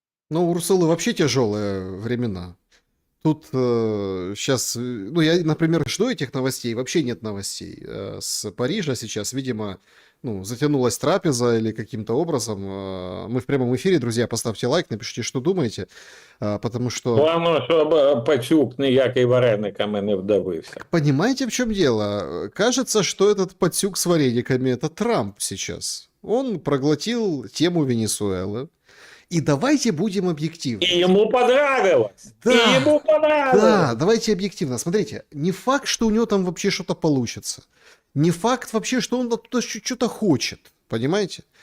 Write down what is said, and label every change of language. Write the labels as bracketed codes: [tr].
[ru] Ну, у Урсулы вообще тяжелые времена. Тут сейчас, ну, я, например, жду этих новостей, вообще нет новостей. С Парижа сейчас, видимо, ну, затянулась трапеза или каким-то образом. Мы в прямом эфире, друзья, поставьте лайк, напишите, что думаете, потому что... [uk] Главное, щоб пацюк ніякий варениками не вдавився. [ru] Понимаете, в чем дело? Кажется, что этот пацюк с варениками — это Трамп сейчас. Он проглотил тему Венесуэлы. И давайте будем объективны. И ему понравилось. Да, и ему понравилось. Да, давайте объективно. Смотрите, не факт, что у него там вообще что-то получится. Не факт вообще, что он оттуда что-то хочет. Понимаете?